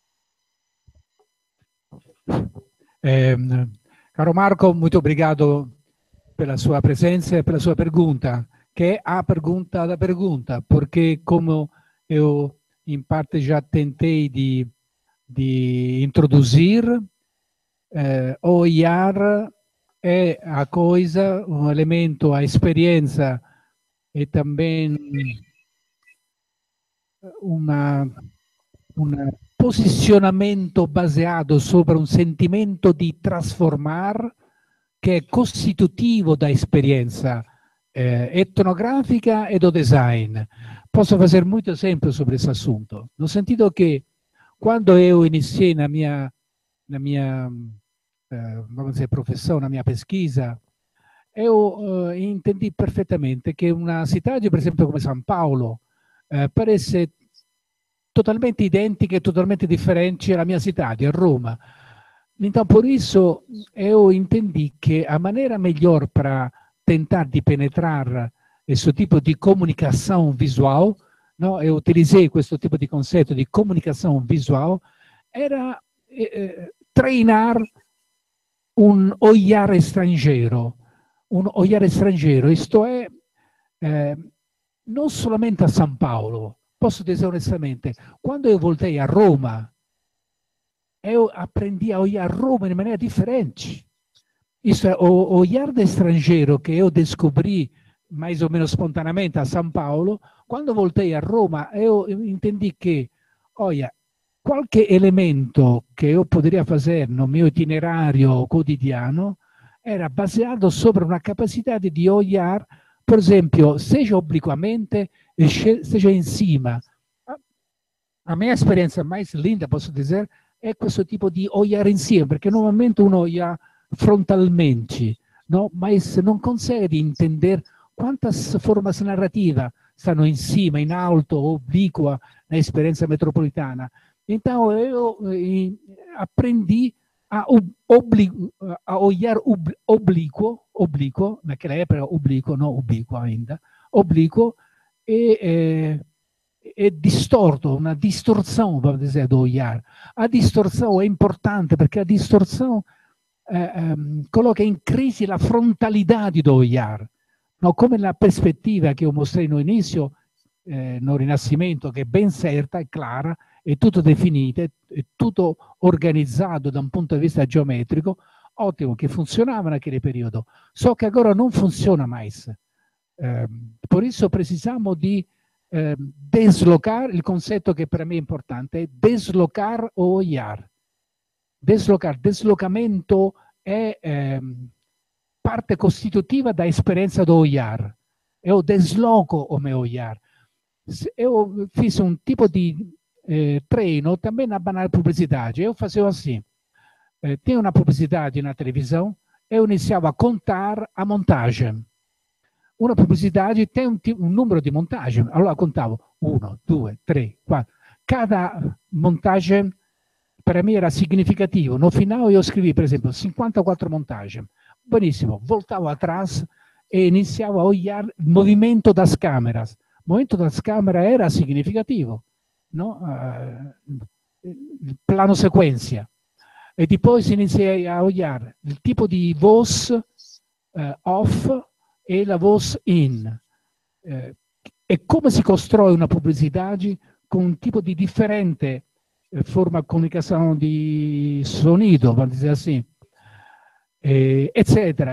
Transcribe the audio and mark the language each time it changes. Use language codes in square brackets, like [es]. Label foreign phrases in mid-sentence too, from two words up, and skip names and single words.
[pt] Caro Marco, muito obrigado pela sua presença e pela sua pergunta, que é a pergunta da pergunta, porque como eu em parte já tentei de introduzir, o IAR é a coisa, um elemento, a experiência e também [it] un posizionamento baseato sopra un sentimento di trasformar che è costitutivo da esperienza etnografica e do design. [pt] Posso fazer muito exemplo sobre esse assunto, no sentido que quando eu iniciei na minha vamos dizer, profissão, na minha pesquisa, eu entendi perfeitamente que uma cidade, por exemplo, come São Paulo, parece totalmente [it] identica e totalmente differente alla mia [pt] cidade, a Roma. Então, por isso, eu entendi que a maneira melhor para tentar de penetrar esse tipo de comunicação visual, no? Eu utilizei [it] questo tipo di concetto di [pt] comunicação visual, era treinar un olhar estrangeiro. Un olhar estrangeiro, isto è, [it] non solamente [pt] a São Paulo. Posso dizer honestamente, quando eu voltei a Roma, eu aprendi a olhar Roma [it] in maniera differente. [pt] Isso é, o olhar de estrangeiro que eu descobri mais ou menos spontaneamente a São Paulo, quando voltei a Roma, eu entendi que, olha, [it] qualche elemento che [pt] eu poderia fazer no meu itinerário quotidiano era baseado sobre [it] una capacità di [pt] olhar, [it] per esempio, [pt] seja obliquamente, seja em cima. A minha experiência mais linda, posso dizer, é [it] questo tipo di [pt] olhar [it] in cima, perché normalmente uno [pt] olha frontalmente, no? Mas [it] non consegue di [pt] entender quantas formas narrativas [it] stanno in cima, in alto, obliqua, [pt] na esperienza metropolitana. Então, eu aprendi a olhar oblíquo, naquela época era oblíquo, não oblíquo ainda, oblíquo e distorto, uma distorção, vamos dizer, do olhar. A distorção é importante perché a distorção coloca [it] in crisi la frontalità [pt] do olhar, no? [it] Come la prospettiva che io [pt] mostrei no [it] inizio, no Rinascimento, che è ben certa, è clara, è tutto definito, è tutto organizzato da un punto di vista geometrico, ottimo, che funzionava in aquele periodo. So che agora non funziona mais. [pt] Por isso precisamos di deslocar, [it] il concetto che per me è importante, è [pt] deslocar o olhar. Deslocar, deslocamento [it] è parte costitutiva [pt] da esperienza do olhar. Eu desloco o meu olhar. Eu fiz um tipo de treino também na banal publicidade. Eu fazia assim. Tinha uma publicidade na televisão, eu iniciava a contar a montagem. Uma publicidade tem um número di montagem. [it] Allora contavo 1, 2, 3, 4. [pt] Cada montagem para mim era significativo. No final eu [it] scrivi, per esempio, [pt] 54 montagens. [it] Benissimo, voltavo atrás e iniziavo a olhar il movimento [pt] das câmeras. O movimento das câmeras era significativo, no? Plano sequência. E depois [it] iniziai a olhar il tipo di voz off e la voz in. E come si costruisce una pubblicità con un tipo di differente forma di comunicazione di sonido, [pt] vamos dizer assim, [it] eccetera.